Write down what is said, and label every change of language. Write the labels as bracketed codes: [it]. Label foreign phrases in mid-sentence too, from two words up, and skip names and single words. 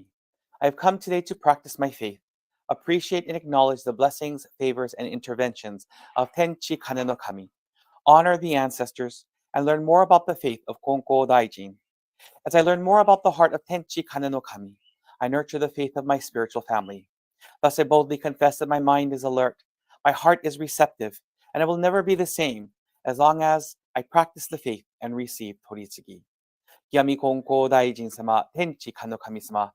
[en] I have come today to practice my faith, appreciate and acknowledge the blessings, favors, and interventions of Tenchi Kane no Kami, honor the ancestors, and learn more about the faith of Konko Daijin. As I learn more about the heart of Tenchi Kane no Kami, I nurture the faith of my spiritual family. Thus I boldly confess that my mind is alert, my heart is receptive, and I will never be the same as long as I practice the faith and receive Toritsugi. Yami Konko Daijin sama, Tenchi Kane no Kami sama.